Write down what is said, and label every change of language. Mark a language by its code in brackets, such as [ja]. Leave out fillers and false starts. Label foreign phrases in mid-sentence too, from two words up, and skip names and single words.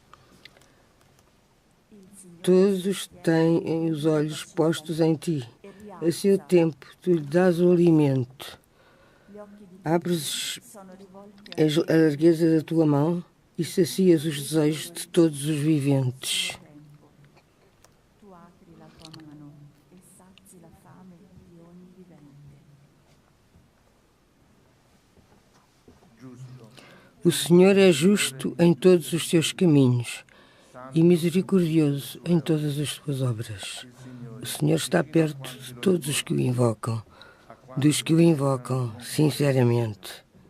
[pt] Todos têm os olhos postos em ti. A seu tempo, tu lhe dás o alimento. Abres a largueza da tua mão e sacias os desejos de todos os viventes. [it] tu apri la tua mano e sazi la fame di ogni vivente. [pt] O Senhor é justo em todos os seus caminhos e misericordioso em todas as suas obras. O Senhor está perto de todos os que o invocam, dos que o invocam sinceramente.